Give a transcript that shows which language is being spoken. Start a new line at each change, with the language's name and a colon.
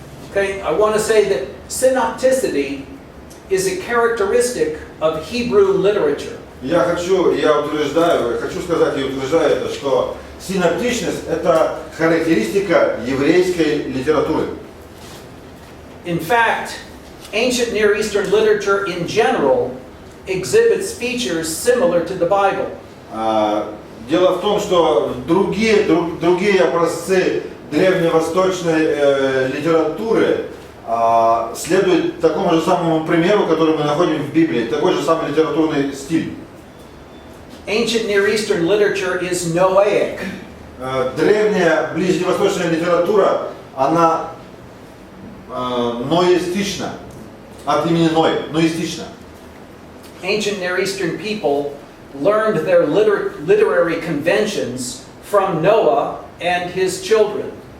English: Okay, I want to say that synopticity is a characteristic of Hebrew literature.
Russian: Я хочу сказать и утверждаю это, что синоптичность – это характеристика еврейской литературы.
English: In fact, ancient Near Eastern literature in general exhibits features similar to the Bible.
Russian: Дело в том, что другие образцы древневосточной литературы следуют такому же самому примеру, который мы находим в Библии, такой же самый литературный стиль.
English: Ancient Near Eastern literature is Noahic.
Russian: Древняя ближневосточная литература, она ноистична, от имени Ной, ноистична.
English: Ancient Near Eastern people learned their literary conventions from Noah and his children.